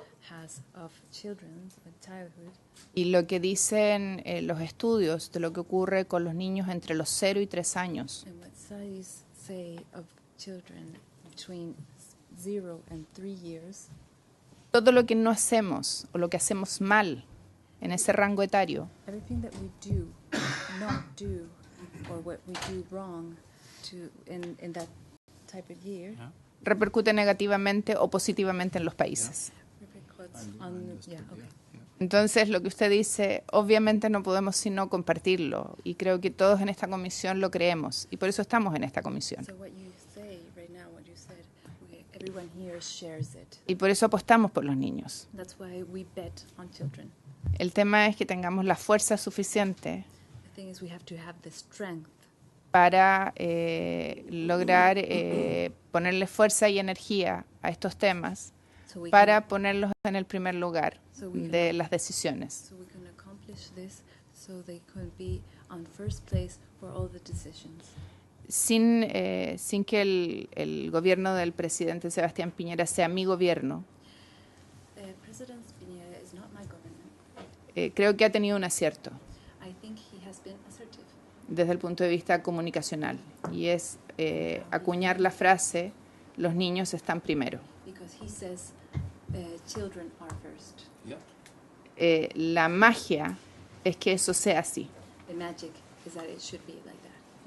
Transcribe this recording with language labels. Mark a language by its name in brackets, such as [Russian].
[English] has of children, of childhood, [Spanish] y lo que dicen los estudios de lo que ocurre con los niños entre los 0 y 3 años. [English] and what studies say of children between 0 and 3 years, [Spanish] Todo lo que no hacemos o lo que hacemos mal en ese rango etario [English] everything that we do, not do, or what we do wrong in that type of year, [Spanish] repercute negativamente o positivamente en los países. [English] repercutes on, okay. [Spanish] Entonces, lo que usted dice, obviamente no podemos sino compartirlo, y creo que todos en esta comisión lo creemos, y por eso estamos en esta comisión. [English] So what you say right now, what you said, everyone here shares it. [Spanish] Y por eso apostamos por los niños. [English] That's why we bet on children. [Spanish] El tema es que tengamos la fuerza suficiente [English] The thing is we have to have the strength [Spanish] para lograr ponerle fuerza y energía a estos temas, [English] so we [Spanish] para [English] can, [Spanish] ponerlos en el primer lugar [English] So we can- [Spanish] de las decisiones. [English] so we can accomplish this so they could be on first place for all the decisions. [Spanish] Sin que el gobierno del presidente Sebastián Piñera sea mi gobierno, [English] President Piñera is not my government. [Spanish] creo que ha tenido un acierto [English] I think he has been assertive [Spanish] desde el punto de vista comunicacional, y es acuñar la frase, los niños están primero. [English] because he says children are first. [Spanish] La magia es que eso sea así, [English] The magic is that it should be like that.